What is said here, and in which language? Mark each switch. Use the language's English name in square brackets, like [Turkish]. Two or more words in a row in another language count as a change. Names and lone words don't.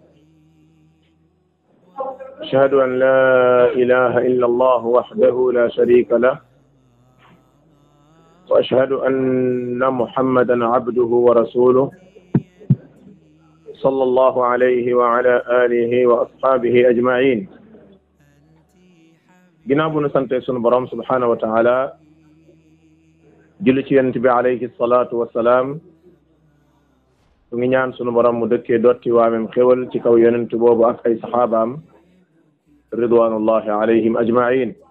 [Arabic] أشهد أن لا إله إلا الله وحده لا شريك له وأشهد أن محمدا عبده ورسوله صلى الله عليه وعلى آله وأصحابه أجمعين. [Wolof] ginnaaw bu nu sante sunu borom [Arabic] سبحانه وتعالى [Wolof] julli ci yonent bi [Arabic] عليه الصلاة والسلام [Wolof] su ngi ñaan sunu borom mu dëkkee dotti waamem xéwal ci kaw yonent boobu ak ay saxaabaam [Arabic] رضوان الله عليهم أجمعين.